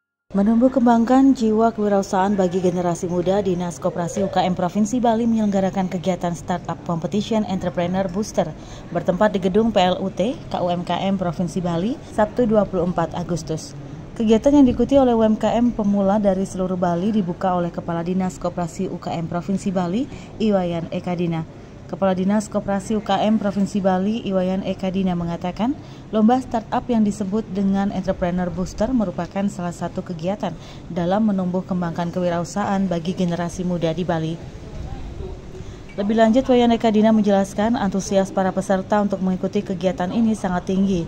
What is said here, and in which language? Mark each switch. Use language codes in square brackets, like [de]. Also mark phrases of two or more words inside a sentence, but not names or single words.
[id] Menumbuh kembangkan jiwa kewirausahaan bagi generasi muda, Dinas Koperasi UKM Provinsi Bali menyelenggarakan kegiatan Startup Competition Entrepreneur Booster bertempat di gedung PLUT KUMKM Provinsi Bali, Sabtu 24 Agustus. Kegiatan yang diikuti oleh UMKM pemula dari seluruh Bali dibuka oleh Kepala Dinas Koperasi UKM Provinsi Bali, Iwayan Ekadina. Kepala Dinas Koperasi UKM Provinsi Bali, Iwayan Ekadina mengatakan, lomba startup yang disebut dengan Entrepreneur Booster merupakan salah satu kegiatan dalam menumbuh kembangkan kewirausahaan bagi generasi muda di Bali. Lebih lanjut, Iwayan Ekadina menjelaskan antusias para peserta untuk mengikuti kegiatan ini sangat tinggi.